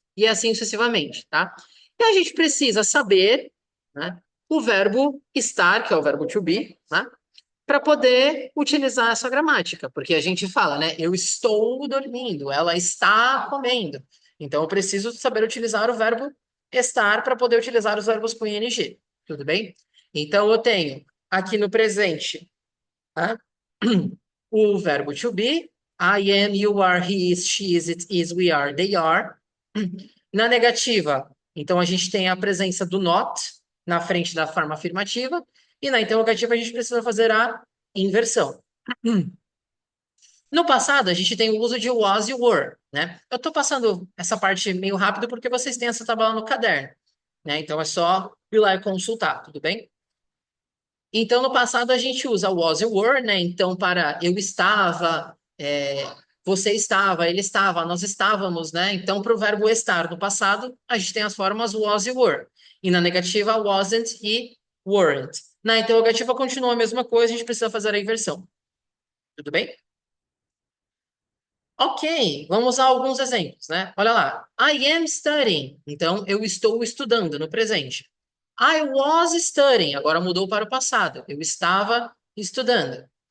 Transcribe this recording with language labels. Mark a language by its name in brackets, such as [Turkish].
[Portuguese] E assim sucessivamente, tá? E a gente precisa saber, né, o verbo estar, que é o verbo to be, né, para poder utilizar essa gramática, porque a gente fala, né, eu estou dormindo, ela está comendo. Então, eu preciso saber utilizar o verbo estar para poder utilizar os verbos com ing. Tudo bem? Então, eu tenho aqui no presente, tá? O verbo to be. [English] I am, you are, he is, she is, it is, we are, they are. [Portuguese] Na negativa, então a gente tem a presença do not na frente da forma afirmativa. E na interrogativa, a gente precisa fazer a inversão. No passado, a gente tem o uso de was e were, né? Eu estou passando essa parte meio rápido porque vocês têm essa tabela no caderno, né? Então é só ir lá e consultar, tudo bem? Então, no passado, a gente usa was e were, né? Então, para eu estava, você estava, ele estava, nós estávamos, né? Então, para o verbo estar no passado, a gente tem as formas was e were. E na negativa, wasn't e weren't. Na interrogativa, continua a mesma coisa, a gente precisa fazer a inversão. Tudo bem? Ok, vamos a alguns exemplos, né? Olha lá. [English] I am studying. [Portuguese] Então, eu estou estudando no presente. [English] I was studying. [Portuguese] Agora mudou para o passado. Eu estava estudando.